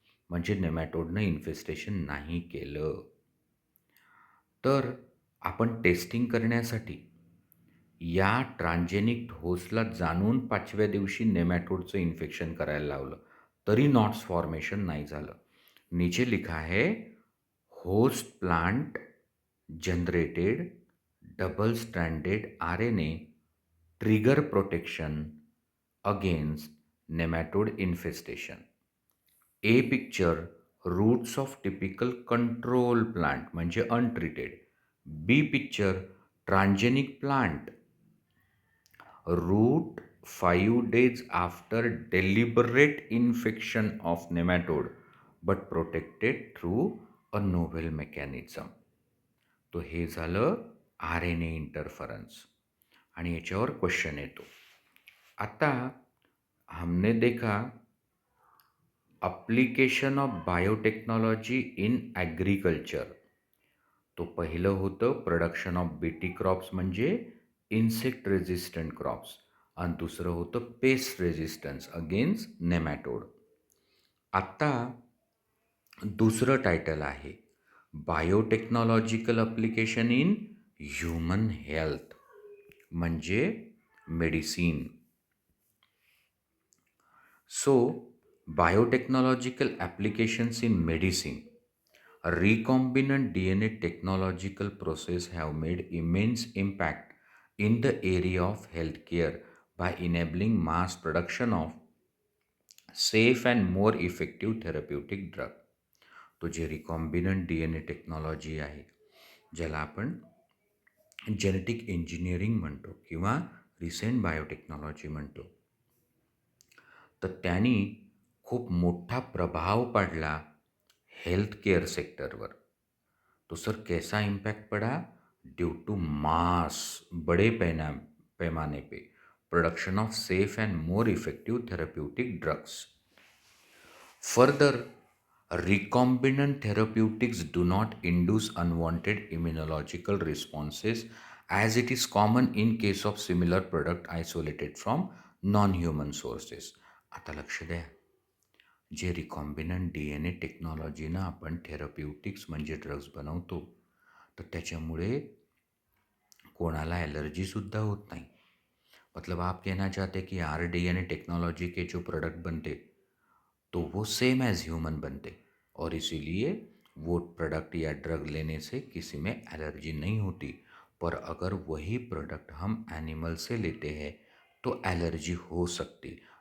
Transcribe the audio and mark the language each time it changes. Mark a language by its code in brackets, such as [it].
[mr] म्हणजे नेमॅटोडनं इन्फेस्टेशन नाही केलं. तर आपण टेस्टिंग करण्यासाठी या ट्रान्जेनिक होस्टला जाणून 5व्या दिवशी नेमॅटोडचं इन्फेक्शन करायला लावलं, तरी नॉट्स फॉर्मेशन नाही झालं. [hi] नीचे लिखा है, [en] Host plant generated double stranded RNA trigger protection against nematode infestation. A picture roots of typical control plant [mr] म्हणजे untreated. [en] B picture transgenic plant root 5 days after deliberate infection of nematode but protected through a novel mechanism. [mr] तो हे झालं RNA interference. आणि याच्यावर question येतो. आता [hi] हमने देखा [en] Application of biotechnology in agriculture. [mr] तो पहिलं होतं प्रोडक्शन ऑफ बीटी क्रॉप्स म्हणजे इन्सेक्ट रेझिस्टंट क्रॉप्स, आणि दुसरं होतं पेस्ट रेझिस्टन्स अगेन्स्ट नेमॅटोड. आत्ता दुसरं टायटल आहे biotechnological application in human health म्हणजे medicine. [en] So biotechnological applications in medicine, recombinant DNA technological process have made immense impact in the area of healthcare by enabling mass production of safe and more effective therapeutic drug. [mr] तो जे recombinant D N A technology आहे ज्याला आपण genetic engineering म्हणतो किंवा recent biotechnology म्हणतो, तर त्यांनी खूप मोठा प्रभाव पडला हेल्थ केयर सेक्टर पर। [hi] तो सर कैसा इम्पैक्ट पड़ा? ड्यू टू मास बड़े पैमाने पे [en] Production of safe and more effective therapeutic drugs. Further, recombinant therapeutics do not induce unwanted immunological responses as it is common in case of similar product isolated from non-human sources. [mr] आता लक्ष द्या, जे recombinant D N A टेक्नॉलॉजीनं आपण थेरप्युटिक्स म्हणजे drugs बनवतो, तर त्याच्यामुळे कोणाला ॲलर्जीसुद्धा होत नाही। [hi] मतलब आप कहना चाहते कि R D N A technology के जो प्रोडक्ट बनते तो वो सेम एज ह्यूमन बनते और इसीलिए वो प्रोडक्ट या ड्रग लेने से किसी में एलर्जी नहीं होती। पर अगर वही प्रोडक्ट हम एनिमल से लेते हैं तो एलर्जी हो सकती।